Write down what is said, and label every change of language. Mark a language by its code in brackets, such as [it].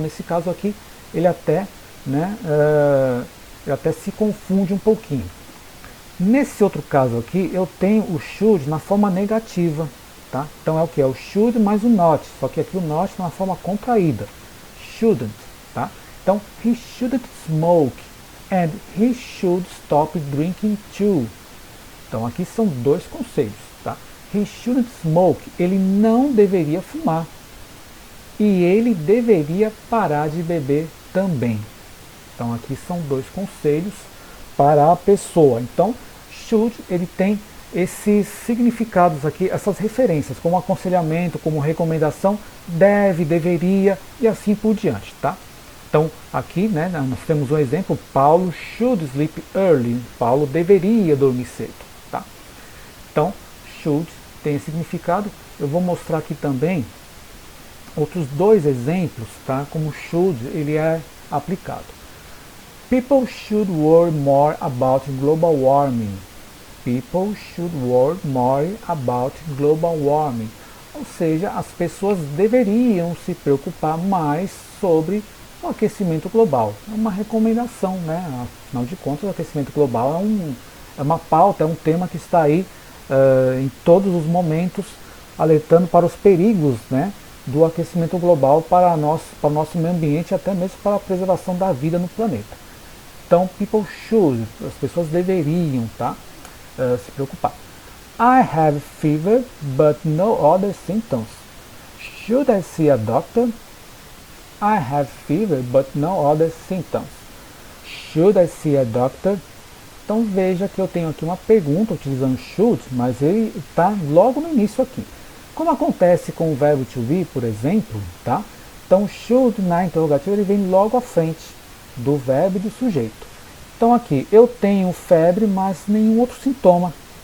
[pt] Nesse caso aqui, ele até, né, ele até se confunde um pouquinho. Nesse outro caso aqui, eu tenho o should na forma negativa. Tá? Então é o que? É o should mais o not, só que aqui o not na forma contraída. [en] Shouldn't. Tá? Então, he shouldn't smoke and he should stop drinking too. [pt] Então aqui são dois conselhos. Tá? [en] He shouldn't smoke, [pt] ele não deveria fumar. E ele deveria parar de beber também. Então aqui são dois conselhos para a pessoa. Então, should, ele tem esses significados aqui, essas referências, como aconselhamento, como recomendação, deve, deveria e assim por diante, tá? Então, aqui, né, nós temos um exemplo, Paulo [en] should sleep early, [pt] Paulo deveria dormir cedo, tá? Então, should tem esse significado. Eu vou mostrar aqui também outros dois exemplos, tá? Como should ele é aplicado. [en] People should worry more about global warming. People should worry more about global warming. [pt] Ou seja, as pessoas deveriam se preocupar mais sobre o aquecimento global. É uma recomendação, né? Afinal de contas, o aquecimento global é uma pauta, é um tema que está aí em todos os momentos, alertando para os perigos, né, do aquecimento global para o nosso meio ambiente, até mesmo para a preservação da vida no planeta. Então, [en] people should, [pt] as pessoas deveriam, tá, se preocupar. [en] I have fever, but no other symptoms. Should I see a doctor? I have fever, but no other symptoms. Should I see a doctor? [pt] Então veja que eu tenho aqui uma pergunta utilizando should, mas ele está logo no início aqui. Como acontece com o verbo to be, por exemplo, tá? Então should na interrogativa ele vem logo à frente do verbo e do sujeito. Então aqui, eu tenho febre, mas nenhum outro sintoma.